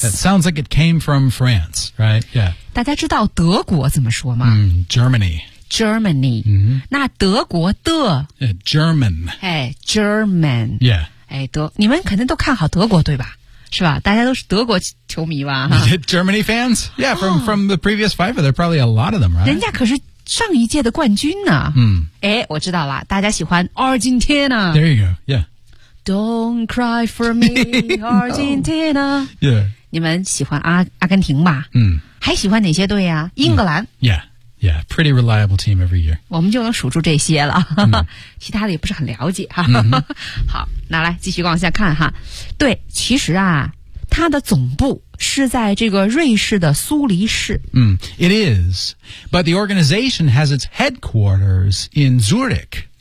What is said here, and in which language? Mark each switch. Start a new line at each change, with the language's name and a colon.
English: That sounds like it came from France Right Yeah
Chinese: 大家知道德国怎么说吗、
English: Germany
Chinese: Germany、那德国的、
English: German、 German Yeah
Chinese: 你们肯定都看好德国对吧是吧大家都是德国球迷吧
English: Germany fans? Yeah, from the previous FIFA, there are probably a lot of them, right?
Chinese: 人家可是上一届的冠军呢。我知道了大家喜欢 Argentina.
English: There you go, yeah. Don't cry for me, Argentina. No. Yeah.
Chinese: 你们喜欢阿根廷吧还喜欢哪些队啊英格兰。
English: Yeah, pretty reliable team every year.
Chinese: 我们就能数住这些了、其他的也不是很了解。好那来继续往下看哈。对其实啊它的总部是在这个瑞士的苏黎世。
English: It is. But the organization has its headquarters in Zurich.